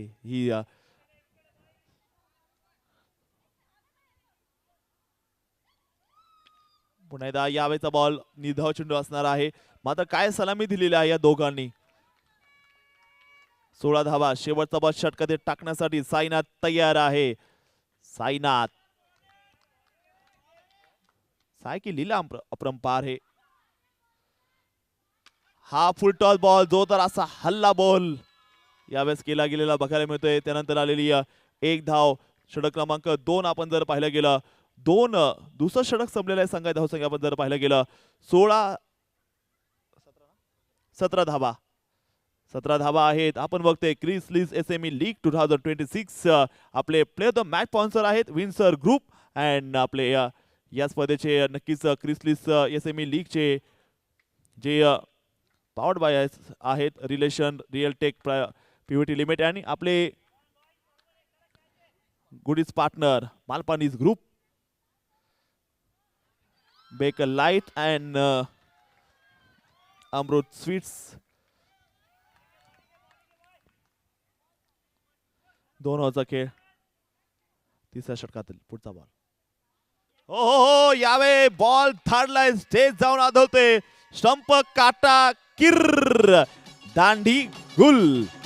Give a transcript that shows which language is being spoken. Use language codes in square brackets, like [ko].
[mr] ही पुन्हा एकदा यावेळेचा बॉल निधाव चेंडू असणार आहे. मात्र काय सलामी दिलेली आहे या दोघांनी. 16 धावा. शेवटचा बॉल षटकात टाकण्यासाठी साईनाथ तयार आहे. [hi] साईनाथ साय की लीला अपरंपार है. [mr] हा फुल टॉस बॉल जोरदार असा हल्ला बॉल यावेळेस केला गेलेला बघायला मिळतोय. त्यानंतर आलेली एक धाव. षटक क्रमांक 2 आपण जर पाहिलं गेलं 2 दुसरं षटक संपलेलं आहे संघाची धावसंख्या आपण जर पाहिलं गेलं 17 धावा. 17 धावा आहेत. आपण बघतोय क्रिस लीज एसएमई लीग 2026 आपले प्लेयर द मॅच स्पॉन्सर आहेत विन्सर ग्रुप अँड आपले या स्पर्धेचे नक्कीच क्रिस लीज एसएमई लीगचे जे पावर्ड बाय आहेत relation real take PVT limited आणि आपले goodies partner मालपानीज group baker light and Amrut sweets. 2 ओव्हरचा खेळ. तिसऱ्या षटकातील पुढचा बॉल. हो हो हो यावे बॉल थाडलाय स्टेज जाऊन आदळते. स्टंप काटा किर दांडी गुल.